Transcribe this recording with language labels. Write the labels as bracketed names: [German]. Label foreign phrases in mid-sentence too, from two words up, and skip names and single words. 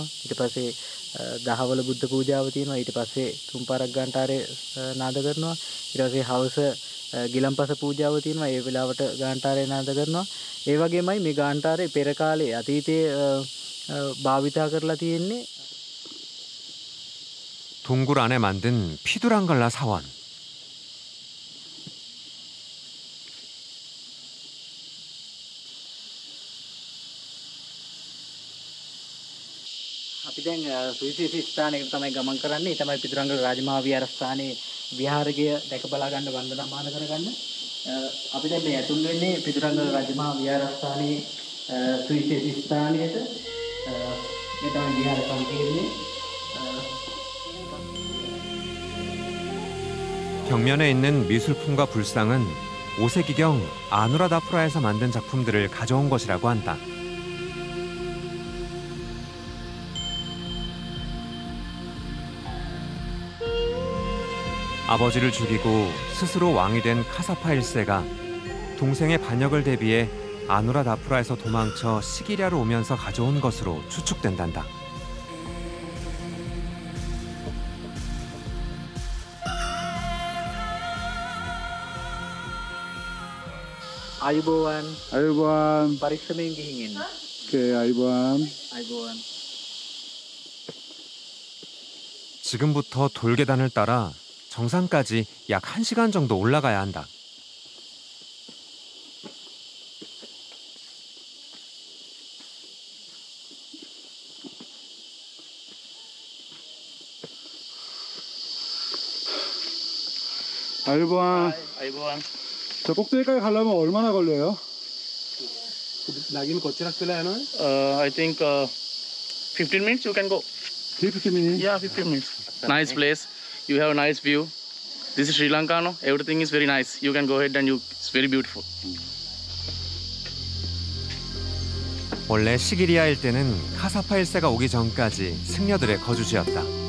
[Sinhala] ඊට පස්සේ දහවල බුද්ධ පූජාව තියෙනවා. ඊට පස්සේ තුන් පාරක් ගාන්ටාරේ නාද කරනවා. ඊට පස්සේ හවස ගිලම්පස පූජාව තියෙනවා. ඒ වෙලාවට ගාන්ටාරේ නාද කරනවා. ඒ වගේමයි මේ ගාන්ටාරේ පෙර කාලේ අතීතයේ භාවිතා කරලා තියෙන්නේ. [Korean] 동굴 안에 만든 피두랑갈라 사원. [Sinhala] අපි දැන් සුවිශේෂී ස්ථානයකට තමයි ගමන් කරන්නේ. ඒ තමයි පිටුරංගල රාජමහා විහාරස්ථානයේ විහාරකය දැක බලා ගන්න වන්දනාමාන කරගන්න. අපි දැන් මේ ඇතුල් වෙන්නේ පිටුරංගල රාජමහා විහාරස්ථානයේ සුවිශේෂී ස්ථානයට. මේ තමයි විහාර සංකීර්ණය. [Korean] 벽면에 있는 미술품과 불상은 5세기경 아누라다푸라에서 만든 작품들을 가져온 것이라고 한다. 아버지를 죽이고 스스로 왕이 된 카사파 1세가 동생의 반역을 대비해 아누라다푸라에서 도망쳐 시기리아로 오면서 가져온 것으로 추측된단다. [Sinhala] අයුබෝවන් අයුබෝවන් පරිස්සමෙන් ගිහින් එන්න. 오케이 අයුබෝවන් අයුබෝවන්. [Korean] 지금부터 돌계단을 따라 정상까지 약 1시간 정도 올라가야 한다. [Sinhala] 아이보안. 아이보안. [Korean] 저 꼭대기까지 가려면 얼마나 걸려요? [Sinhala] 낙인 කොච්චරක් වෙලා යනවද? [English] I think 15 minutes you can go. 15 minutes? Yeah, 15 minutes. Nice place. You have a nice view. This is Sri Lanka, no? Everything is very nice. You can go ahead and it's very beautiful. [Korean] 원래 시기리아 일대는 카사파 1세가 오기 전까지 승려들의 거주지였다.